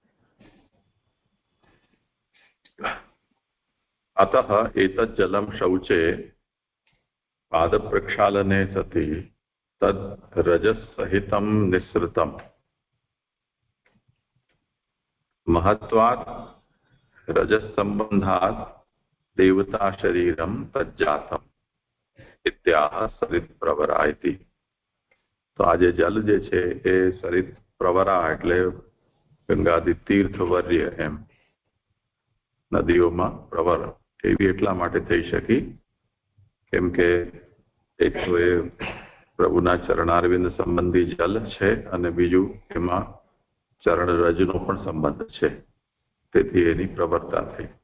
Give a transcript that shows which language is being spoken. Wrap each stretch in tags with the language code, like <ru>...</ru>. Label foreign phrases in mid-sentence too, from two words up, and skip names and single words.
<sa>अतः एतत् जलं शौचे पादप्रक्षालने सति तद् रजसहितं निःसृतम् महत्वात् रजसंबंधात देवता शरीरम तज्जातम इत्याह सरित प्रवरा इति.</sa> <gu>તો આજ જલ જે છે એ</gu> <sa>सरित प्रवरा</sa> <gu>એટલે ગંગાદી તીર્થવર્ય એમ નદીઓમાં પ્રવર એવી એટલા માટે થઈ શકી કેમ કે એક તો એ પ્રભુના ચરણારવિંદ સંબંધી જલ છે અને બીજું એમાં ચરણ રજનો પણ સંબંધ છે, તેથી એની પ્રવર્તા થઈ.</gu>